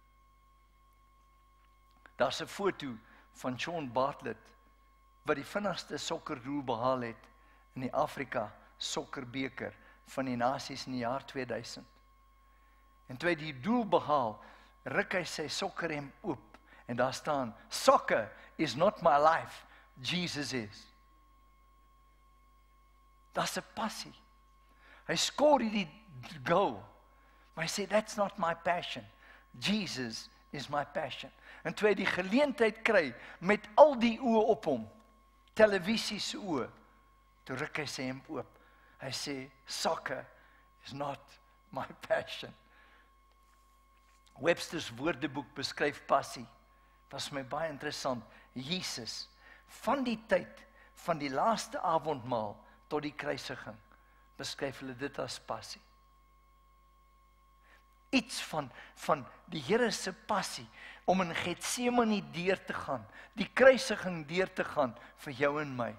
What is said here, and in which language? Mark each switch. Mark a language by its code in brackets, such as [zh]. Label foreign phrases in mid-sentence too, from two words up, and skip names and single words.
[af] Daar's 'n foto van Sean Bartlett wat die vinnigste sokkerdoel behaal het in die Afrika sokkerbeker van die nasies in die jaar 2000. En toe hy die doel behaal, ruk hy sy sokkerrem oop en daar staan, [en] "Soccer is not my life, Jesus is." [af] Daar's 'n passie. Hy skoor die goal, maar hy sê, [en] "That's not my passion, Jesus is my passion." [af] En toe hy die geleentheid kry met al die oë op hom, televisie se oë, toe ruk hy sy hemp oop. Hy sê, [en] "Soccer is not my passion." [af] Webster's woordeboek beskryf passie. Was my baie interessant. Jesus, van die tyd van die laaste avondmaal tot die kruisiging, beskryf hulle dit as passie. Iets van die Here se passie om in Getsemane deur te gaan, die kruisiging deur te gaan vir jou en my.